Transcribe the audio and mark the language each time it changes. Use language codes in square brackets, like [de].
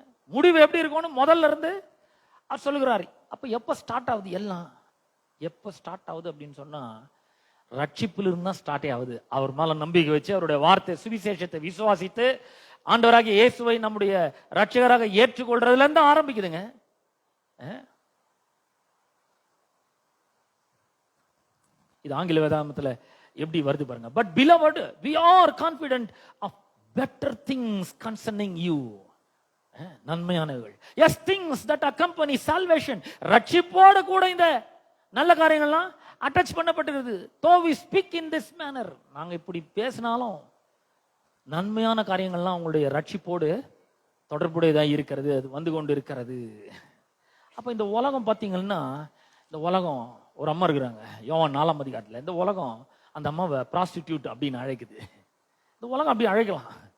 [ta] முடிவு எப்படி இருக்கும்னு முதல்ல இருந்து அவர் சொல்லுகிறாரு. அப்ப எப்ப ஸ்டார்ட் ஆகுது எல்லாம், எப்ப ஸ்டார்ட் ஆகுது அப்படின்னு சொன்னா, ரட்சிப்பில் இருந்தா ஸ்டார்ட் ஆகுது. அவர் மேல நம்பிக்கை வச்சு அவருடைய வார்த்தை சுவிசேஷத்தை விசுவாசித்து ஆண்டவராகிய இயேசுவை நம்முடைய ரட்சகராக ஏற்றுக்கொள்றதுல இருந்து ஆரம்பிக்குதுங்க. இது ஆங்கில வேதாகமத்துல எப்படி வருது பாருங்க. [en] But beloved, we are confident of better things concerning you. [ta] நன்மையானவைகள், [en] yes, things that accompany salvation. [ta] ரட்சிப்போட கூட இந்த நல்ல காரியங்கள்லாம் attach பண்ணப்பட்டிருக்குது. [en] though we speak in this manner, [ta] நாங்க இப்படி பேசினாலும் நன்மையான காரியங்கள்லாம் உங்களுடைய ரட்சிப்போடு தொடர்புடையதா இருக்கிறது, அது வந்து கொண்டு இருக்கிறது. அப்ப இந்த உலகம் பாத்தீங்கன்னா, இந்த உலகம், ஒரு அம்மா இருக்கிறாங்க யோவான் 4ஆம் அதிகாரத்துல, இந்த உலகம் அந்த அம்மாவை ப்ராஸ்டிடியூட் அப்படின்னு அழைக்குது. இந்த உலகம் அப்படி அழைக்கலாம்.